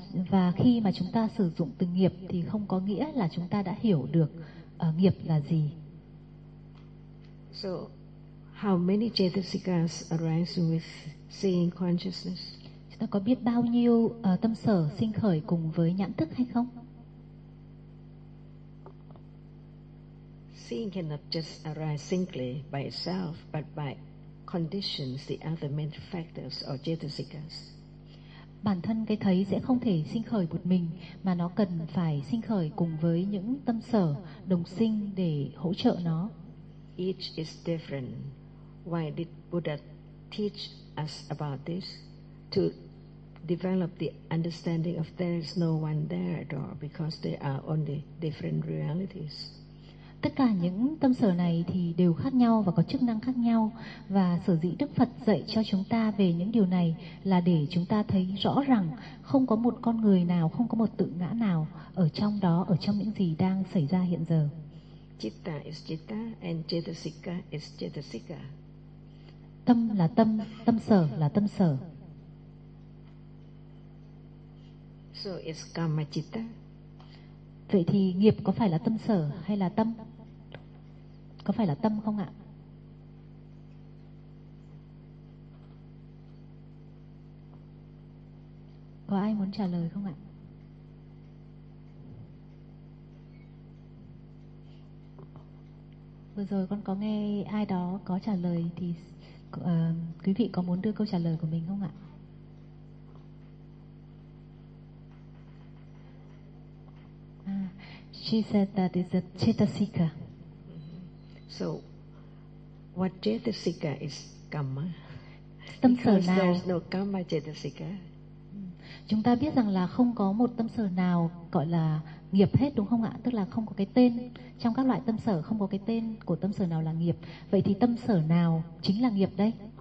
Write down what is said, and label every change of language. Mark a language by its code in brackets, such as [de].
[vi] Và khi mà chúng ta sử dụng từ nghiệp thì không có nghĩa là chúng ta đã hiểu được nghiệp là gì. [en] So how many chetasikas arising with seeing consciousness? [vi] Chúng ta có biết bao nhiêu tâm sở sinh khởi cùng với nhãn thức hay không? [en] Seeing cannot just arise singly by itself but by conditions the other mental factors or chetasikas. [vi] Bản thân cái thấy sẽ không thể sinh khởi một mình mà nó cần phải sinh khởi cùng với những tâm sở đồng sinh để hỗ trợ nó. [en] Each is different. Why did Buddha teach us about this? To develop the understanding of there is no one there at all because there are only different realities. [vi] Tất cả những tâm sở này thì đều khác nhau và có chức năng khác nhau, và sở dĩ Đức Phật dạy cho chúng ta về những điều này là để chúng ta thấy rõ rằng không có một con người nào, không có một tự ngã nào ở trong đó, ở trong những gì đang xảy ra hiện giờ. [en] Chitta is chitta and chetasika is chetasika. [vi] Tâm là tâm, tâm sở là tâm sở. [en] So is karma chitta. [vi] Vậy thì nghiệp có phải là tâm sở hay là tâm? Có phải là tâm không ạ? Có ai muốn trả lời không ạ? Vừa rồi con có nghe ai đó có trả lời thì quý vị có muốn đưa câu trả lời của mình không ạ? [en] She said that is a chetasika. So what chetasika is karma? [vi] Tâm sở nào? [en] Because there's no karma chetasika. [vi] Chúng ta biết rằng là không có một tâm sở nào gọi là nghiệp hết, đúng không ạ? Tức là không có cái tên trong các loại tâm sở, không có cái tên của tâm sở nào là nghiệp. Vậy thì tâm sở nào chính là nghiệp đây?